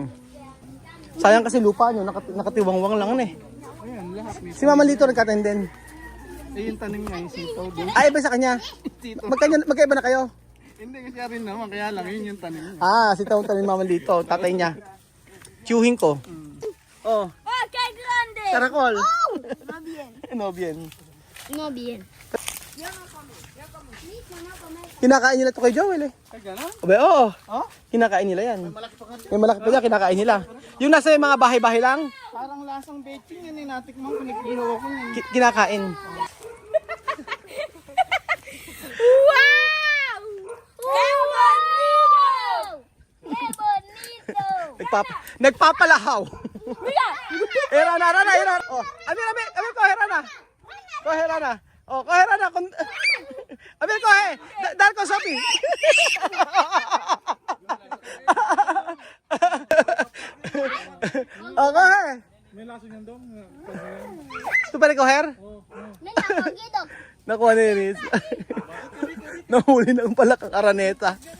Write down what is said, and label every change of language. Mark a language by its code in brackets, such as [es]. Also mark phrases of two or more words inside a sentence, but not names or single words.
[tl] Sayang kasi lupa nyo, nakatiwangwang lang eh. Ayan, lahat may. Si Mama Lito nagkatanim din. Eh, yung tanim nga yung sitaw doon. Ay, iba sa kanya. Sitaw. Magkaiba na kayo? Hindi kasi rin naman, kaya lang yun yung tanim niya. Ah, si taong tanim Mama Lito, tatay niya. Tiyuhin ko. Oh, [es] Oh, kay grande! karakol. No bien. No bien. No bien. [tl] Kinakain nila to kay Joel eh. Ay, gano'n? Abe, oo. Oh? Kinakain nila yan. May malaki pa dyan, kinakain nila. Yung nasa mga bahay-bahay lang, Parang lasang baking yan eh, natikman ko, nagkihaw ko yun. kinakain. Wow! [es] ¡Qué bonito! ¡Qué bonito! [tl] Nagpapalahaw. [es] Mira! Rana. Oh, Amir, kohe, Rana. Kohe, Rana. Oh, kohe, Rana. Amir, kohe. [tl] Dahil ko sabi. Oh, kohe. May laso niyan doon. Ito pa rin koher? [es] Nena, poquito. [tl] Nakuha na yun. Nahuli na pala kang araneta.